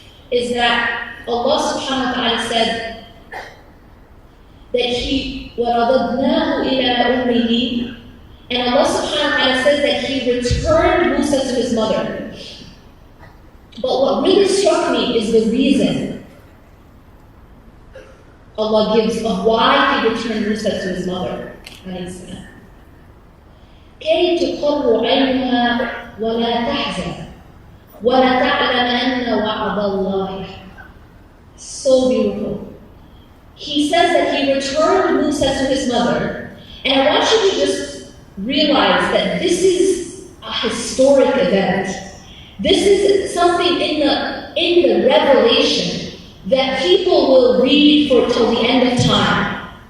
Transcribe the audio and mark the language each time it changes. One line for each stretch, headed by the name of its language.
English: Is that Allah subhanahu wa ta'ala said that He
Arabic: وَرَضَضْنَاهُ إِلَىٰ أُمِّهِ,
English: and Allah subhanahu wa ta'ala says that He returned Musa to his mother. But what really struck me is the reason Allah gives of why He returned Musa to his mother.
Arabic: كي تقر عينها ولا تحزن ولا تعلم أن وعد الله.
English: So beautiful. He says that He returned Musa to his mother, and I want you to just realize that this is a historic event. This is something in the revelation that people will read till the end of time.